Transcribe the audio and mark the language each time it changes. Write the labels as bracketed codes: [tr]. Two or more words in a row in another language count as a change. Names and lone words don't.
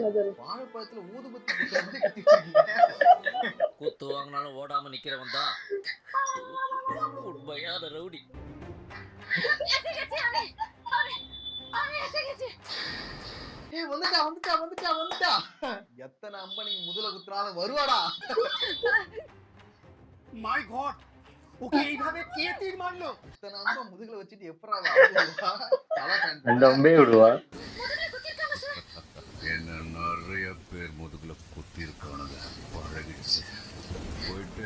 [ta] வாழைப்பழத்துல ஊதுபத்தி குத்துற மாதிரி கத்திட்டு இருக்கீங்க. குத்து வாங்கினாலும் ஓடாம நிக்கிறவன் தான் உண்மையான ரவுடி. வந்துட்டா வந்துட்டா வந்துட்டா வந்துட்டா. எத்தனை அம்ப நீங்க முதல குத்துறாலும் வருவாடா. [en] My God, [bn] ওকে এইভাবে কে তীর মারলো? [ta] இத்தனை அம்ப முதுகுல வச்சுட்டு எப்பறா வருவா? தலை ஃபேன். ரெண்டு அம்பே விடுவா. என்ன நிறைய பேர் முதுகுல குத்தி இருக்கானுங்க, பழகிடுச்சு. போயிட்டே